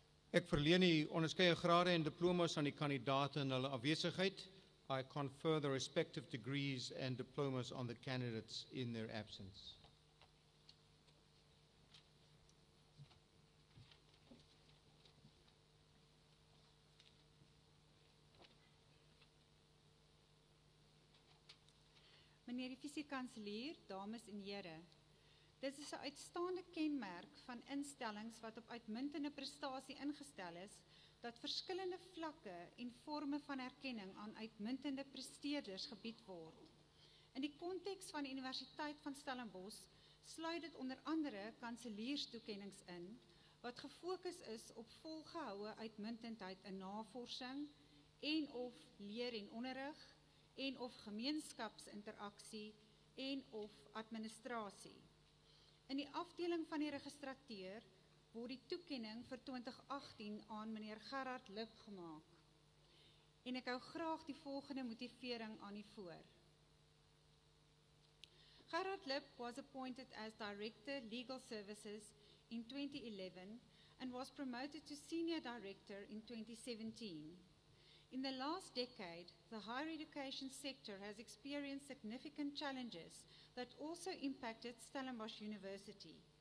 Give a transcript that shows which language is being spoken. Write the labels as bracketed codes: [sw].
[af] Ek verleen die onderskeie grade en diplomas aan die kandidaate in hulle afwesigheid. [en] I confer the respective degrees and diplomas on the candidates in their absence. [af] Meneer die Vice-kanselier, dames en here, dit is 'n uitstaande kenmerk van instellings wat op uitmuntende prestasie ingestel is, dat verskillende vlakke en forme van erkenning aan uitmuntende presteerders gebied word. In die konteks van die Universiteit van Stellenbosch sluit dit onder andere kanselierstoekennings in, wat gefokus is op volgehoue uitmuntendheid in navorsing en of leer en onderrig, en of gemeenskapsinteraksie en of administrasie. In die afdeling van die registrateur word die toekenning vir 2018 aan meneer Gerard Lip gemaak. En ek hou graag die volgende motivering aan u voor. [en] Gerard Lip was appointed as Director Legal Services in 2011 and was promoted to Senior Director in 2017. In the last decade, the higher education sector has experienced significant challenges that also impacted Stellenbosch University.